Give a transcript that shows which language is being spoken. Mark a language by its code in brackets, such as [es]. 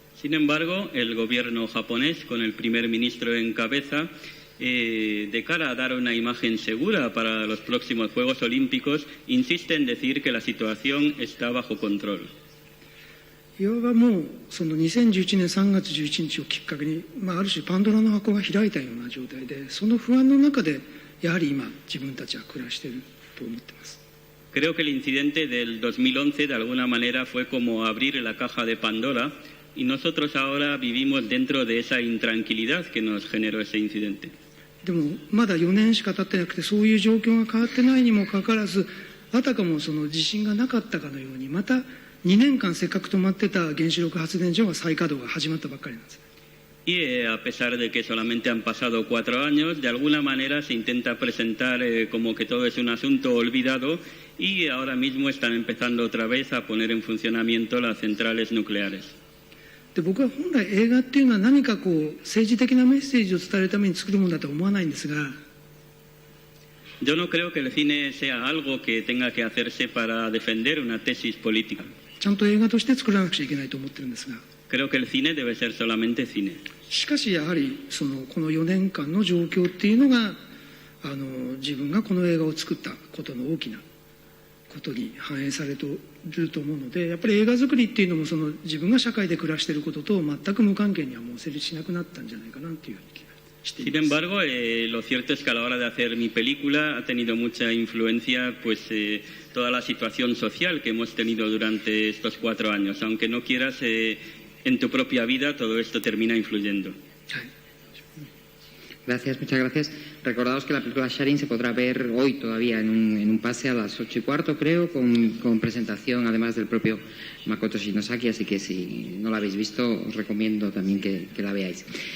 [es] Sin embargo, el gobierno japonés, con el primer ministro en cabeza, de cara a dar una imagen segura para los próximos Juegos Olímpicos, insiste en decir que la situación está bajo control. [ja] いわばもうその2011年3月11日をきっかけに、ある種パンドラの箱が開いたような状態で、その不安の中でやはり今自分たちは暮らしていると思っています。 [es] Creo que el incidente del 2011 de alguna manera fue como abrir la caja de Pandora y nosotros ahora vivimos dentro de esa intranquilidad que nos generó ese incidente. [ja] でもまだ4年しか経ってなくて、そういう状況が変わってないにもかかわらず、あたかもその地震がなかったかのように、また2年間せっかく止まってた原子力発電所が再稼働が始まったばっかりなんです。 [es] Y a pesar de que solamente han pasado 4 años, de alguna manera se intenta presentar como que todo es un asunto olvidado y ahora mismo están empezando otra vez a poner en funcionamiento las centrales nucleares. [ja] で僕は本来映画っていうのは何かこう政治的なメッセージを伝えるために作るものだとは思わないんですが、 [es] Yo no creo que el cine sea algo que tenga que hacerse para defender una tesis política. [ja] ちゃんと映画として作らなくちゃいけないと思ってるんですが、 [es] Creo que el cine debe ser solamente cine. [ja] しかしやはりこの4年間の状況っていうのが自分がこの映画を作ったことの大きなことに反映されていると思うので、やっぱり映画作りっていうのも自分が社会で暮らしていることと全く無関係にはもう成立しなくなったんじゃないかなというふうに気がしています。 [es] Sin embargo, lo cierto es que a la hora de hacer mi película ha tenido mucha influencia toda la situación social que hemos tenido durante estos 4 años. Aunque no quieras, en tu propia vida todo esto termina influyendo. Gracias, muchas gracias. Recordaos que la película Sharing se podrá ver hoy todavía en un pase a las 8:15, creo, con presentación además del propio Makoto Shinosaki, así que si no la habéis visto os recomiendo también que la veáis.